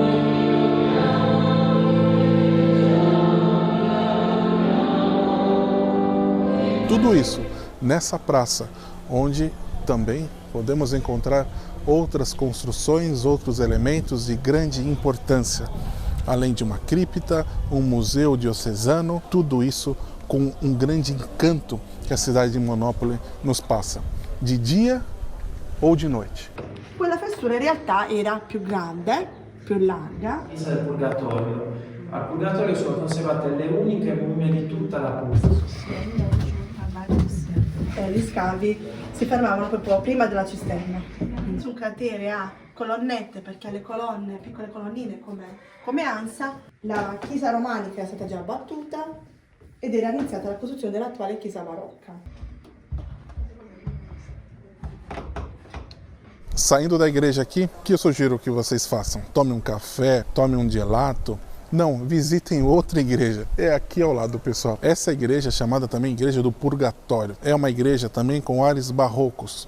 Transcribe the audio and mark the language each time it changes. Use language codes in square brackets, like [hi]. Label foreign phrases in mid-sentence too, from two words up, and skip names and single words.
[pt] Tudo isso nessa praça, onde também podemos encontrar outras construções, outros elementos de grande importância, além de uma cripta, um museu diocesano, tudo isso com um grande encanto que a cidade de Monopoli nos passa, de dia ou de noite. [it] Quella fessura in realtà era più grande, più larga. Chiesa del Purgatorio. Al Purgatorio sono conservate le uniche mummie di tutta la Puglia. Gli scavi si fermavano proprio prima della cisterna. Su un cratere a colonnette, perché alle colonne, piccole colonnine come ansa, la chiesa romanica è stata già abbattuta ed era iniziata la costruzione dell'attuale chiesa barocca. [pt] Saindo da igreja aqui, o que eu sugiro que vocês façam? Tome um café, tome um gelato. Não, visitem outra igreja. É aqui ao lado, pessoal. Essa igreja é chamada também Igreja do Purgatório. É uma igreja também com ares barrocos.